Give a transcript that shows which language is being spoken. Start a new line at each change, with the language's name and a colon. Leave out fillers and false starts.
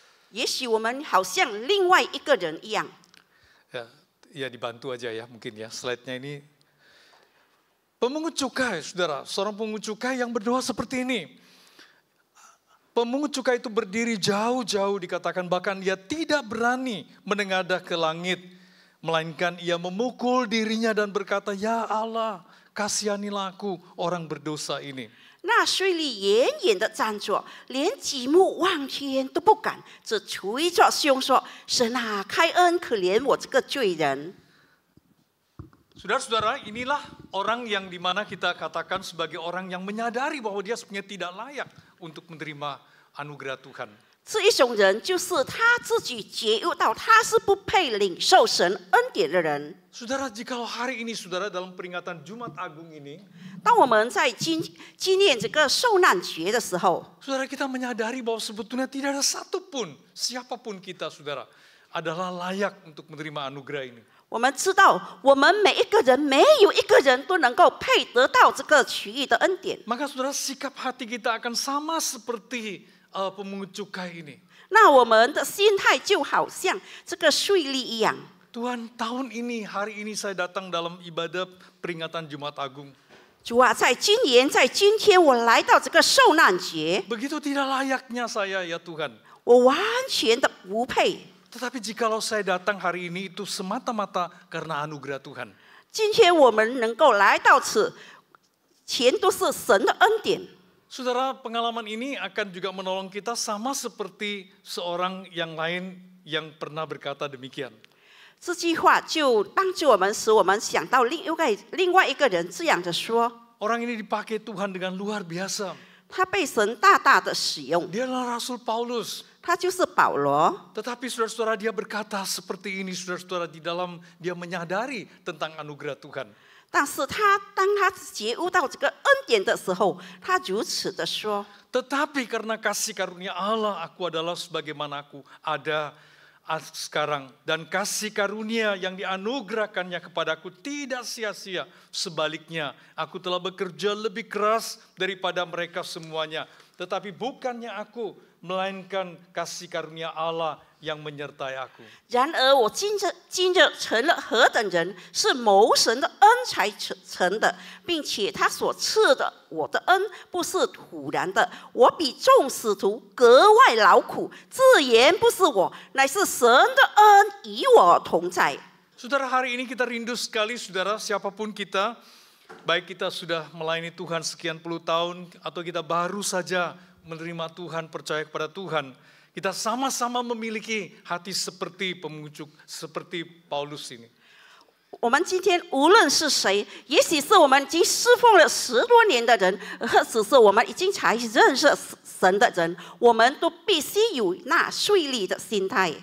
Chinese: 也许我们好像另外一个人一样。
Indonesian: Ya dibantu aja ya mungkin ya slide-nya ini. Pemungut cukai, saudara, seorang pemungut cukai yang berdoa seperti ini. Pemungut cukai itu berdiri jauh-jauh dikatakan, bahkan dia tidak berani menengadah ke langit, melainkan ia memukul dirinya dan berkata, "Ya Allah, kasihanilah aku orang berdosa ini."
Chinese: 那税吏远远地站着，连举目望天都不敢，只捶着胸说：“神啊，开恩可怜我这个罪人。”
Indonesian: Saudara-saudara, inilah orang yang dimana kita katakan sebagai orang yang menyadari bahwa dia sebenarnya tidak layak untuk menerima anugerah Tuhan.
Chinese: 这一种人就是他自己觉悟到他是不配领受神恩典的人。
Indonesian: Saudara, jikalau hari ini saudara dalam peringatan Jumat Agung ini,
Chinese: 当我们在纪念这个受难节的时候，
Indonesian: saudara kita menyadari bahwa sebetulnya tidak ada satupun, siapapun kita saudara, adalah layak untuk menerima anugerah ini.
Chinese: 我们知道我们每一个人没有一个人都能够配得到这个奇异的恩典。
Indonesian: Maka saudara, sikap hati kita akan sama seperti pemungut cukai ini.
Chinese: 那我们的心态就好像这个税吏一样。
Indonesian: Tuhan, tahun ini, hari ini saya datang dalam ibadah peringatan Jumat Agung.
Chinese: 主啊，在今年，在今天，我来到这个受难节，
Indonesian: Begitu tidak layaknya saya ya Tuhan.
Chinese: 我完全的不配。
Indonesian: Tetapi jikalau saya datang hari ini itu semata-mata karena anugerah Tuhan.
Chinese: 今天我们能够来到此，全都是神的恩典。
Indonesian: Saudara, pengalaman ini akan juga menolong kita sama seperti seorang yang lain yang pernah berkata demikian.
Chinese: 这句话就帮助我们，使我们想到另外一个人这样的说。
Indonesian: Orang ini dipakai Tuhan dengan luar biasa.
Chinese: 他被神大大的使用，
Indonesian: Dia adalah Rasul Paulus.
Chinese: 他就是保罗。
Indonesian: Tetapi saudara-saudara, dia berkata seperti ini, saudara-saudara, di dalam dia menyadari tentang anugerah Tuhan.
Chinese: 但是当他觉悟到这个恩典的时候，他如此的说。
Indonesian: Tetapi karena kasih karunia Allah, aku adalah sebagaimana aku ada sekarang. Dan kasih karunia yang dianugerahkannya kepadaku tidak sia-sia. Sebaliknya, aku telah bekerja lebih keras daripada mereka semuanya. Tetapi bukannya aku, melainkan kasih karunia Allah yang menyertai aku.
Chinese: 然而我今日成了何等人，是谋神的恩才成的，并且他所赐的我的恩不是突然的。我比众使徒格外劳苦，自言不是我，乃是神的恩与我同在。
Indonesian: Saudara, hari ini kita rindu sekali, saudara, siapapun kita, baik kita sudah melayani Tuhan sekian puluh tahun, atau kita baru saja menerima Tuhan, percaya kepada Tuhan, kita sama-sama memiliki hati seperti seperti Paulus ini.
Chinese: 我们今天无论是谁，也许是我们已经侍奉了10多年的人，或者是我们已经才认识神的人，我们都必须有那税吏的心态。